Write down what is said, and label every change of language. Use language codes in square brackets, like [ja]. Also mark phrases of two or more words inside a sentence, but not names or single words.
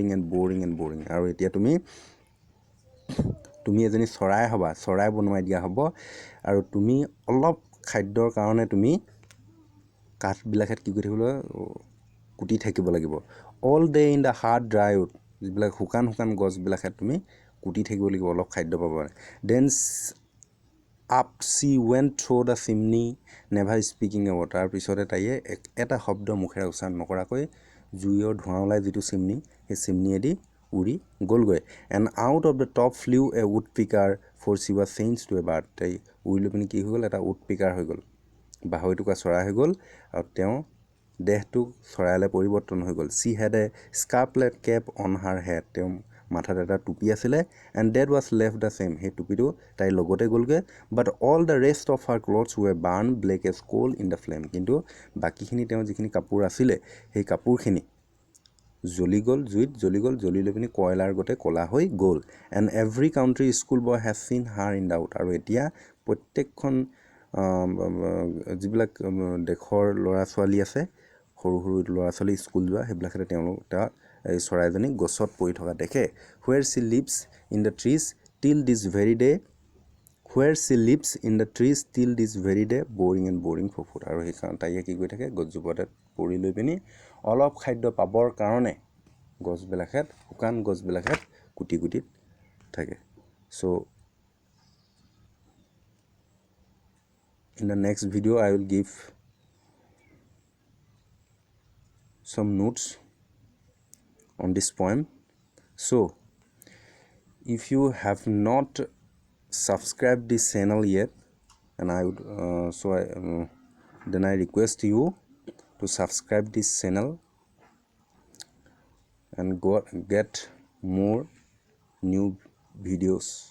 [as] আৰু এতিয়া তুমি এজনী চৰাই হ'বা, চৰাই বনোৱাই দিয়া হ'ব, আৰু তুমি অলপ খাদ্যৰ কাৰণে তুমি কাঠবিলাকহেঁত কি কৰি থাকিব লাগিব, কুটি থাকিব লাগিব। [en] All day in the hard dry wood, [as] যিবিলাক শুকান গছবিলাকহেঁত তুমি কুটি থাকিব লাগিব অলপ খাদ্য পাব কাৰণে। [en] Then up she went through the chimney never speaking a word [as] তাৰ পিছতে তাইয়ে এটা শব্দ মুখেৰে উচ্চাৰণ নকৰাকৈ জুইৰ ধোঁৱা ওলাই যিটো চিমনি সেই চিমনিয়েদি উৰি গ'লগৈ [en] and out of the top flew a woodpecker for she was changed to a bird [as] তাই উৰি লৈ পিনি কি হৈ গ'ল এটা woodpecker হৈ গ'ল বাঢ়ৈ টুকুৰা চৰাই হৈ গ'ল আৰু তেওঁ দেহটো চৰাইলৈ পৰিৱৰ্তন হৈ গ'ল [en] she had a scarlet cap on her head [as] তেওঁ মাথাত এটা টুপি আছিলে [en] and that was left the same [as] সেই টুপিটো তাই লগতে গ'লগৈ [en] but all the rest of her clothes were burned black as coal in the [as] flame কিন্তু বাকিখিনি তেওঁ যিখিনি কাপোৰ আছিলে সেই কাপোৰখিনি জ্বলি গ'ল জুইত জ্বলি গ'ল জ্বলি লৈ পিনি কয়লাৰ গতে কলা হৈ গ'ল [en] and every country school boy has seen her in doubt [as] আৰু এতিয়া প্ৰত্যেকখন যিবিলাক দেশৰ ল'ৰা ছোৱালী আছে সৰু সৰু ল'ৰা ছোৱালী স্কুল যোৱা সেইবিলাকতে তেওঁলোক এই চৰাইজনী গছত পৰি থকা দেখে [en] where she lives in the trees till this very day where she lives in the trees till this very day boring for food [as] আৰু সেইকাৰণে তাইয়ে কি কৰি থাকে গছজোপাতে পৰি লৈ পিনি অলপ খাদ্য পাবৰ কাৰণে গছবিলাকত শুকান গছবিলাকত কুটি কুটি থাকে so [en] in the next video I will give some notes on this poem so if you have not subscribed this channel yet and I would then I request you to subscribe this channel and get more new videos.